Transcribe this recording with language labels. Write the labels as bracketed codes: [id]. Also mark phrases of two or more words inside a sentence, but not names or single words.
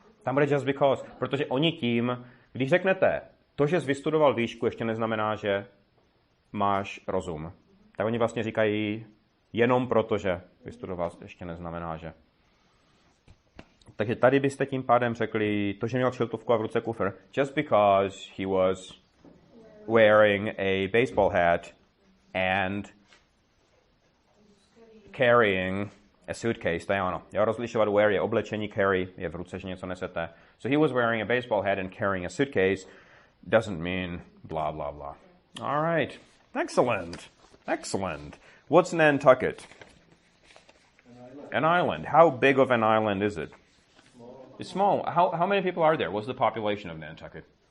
[cs] Tam bude [en] just because, [cs] protože oni tím, když řeknete, to, že jsi vystudoval výšku, ještě neznamená, že máš rozum. Tak oni vlastně říkají, jenom proto, že vystudoval, ještě neznamená, že. Takže tady byste tím pádem řekli, to, že měl kšiltovku a v ruce kufr, [en] just because he was wearing a baseball hat and carrying a suitcase, [cs] to je ono. Jo, rozlišovat wear je oblečení, carry je v ruce, že něco nesete. [en] So he was wearing a baseball hat and carrying a suitcase doesn't mean blah, blah, blah. All right. Excellent. Excellent. What's Nantucket? An island. How big of an island is it? It's small. How many people are there? What's the population of Nantucket?